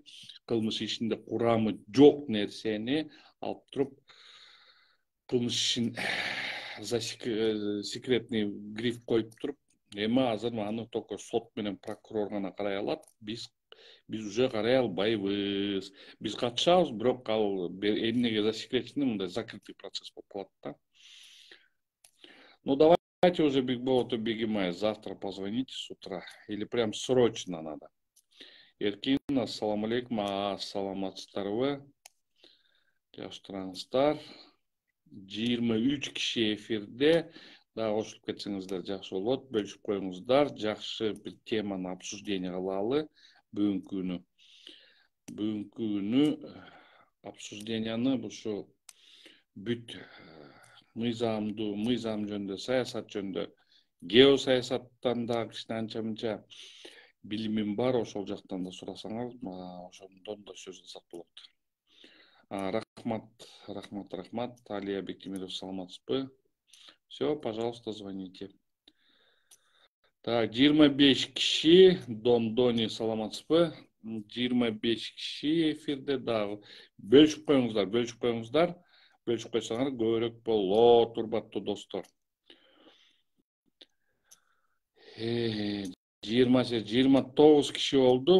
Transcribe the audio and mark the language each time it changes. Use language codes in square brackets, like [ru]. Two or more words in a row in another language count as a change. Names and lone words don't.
[ky] Кылмыш ишинде курамы жок нерсени алып туруп, кылмыш ишин [ru] за секретный гриф [ky] коюп туруп, эми азыр аны только сот менен прокурор гана карай алат. Биз уже карай албайбыз. Биз катышабыз, бирок ал эмнеге засекреченный, мындай [ru] закрытый процесс [ky] болуп калат да. [ru] Ну давайте уже Биг Болото, Бигимай, завтра позвоните с утра. Или прям срочно надо. [ky] Эркин, ассаламу алейкум, саламатсыздарбы? Жакшы тураңыздар. 23 киши эфирде. Да, кошулуп кетсеңиздер жакшы болот. Бөлүшүп коюңуздар. Жакшы бир теманы обсуждение кылалы. Бүгүнкү күнү обсужденияны ушу бүт мыйзам жөнүндө, саясат жөнүндө, геосаясаттан да кичине анча-мынча билимим бар, ошол жактан да сурасаңар, ошондон да сөз кылсак болот. Рахмат. Алия Бектимиров, саламатсызбы? [ru] Все, пожалуйста, звоните. [ky] Так, 25 киши, Дони, саламатсызбы? 25 киши эфирде дагы. Бөлүшүп коюңуздар. Бөлүшүп койсоңар көбүрөөк болот, урматтуу достор. 29 киши болду.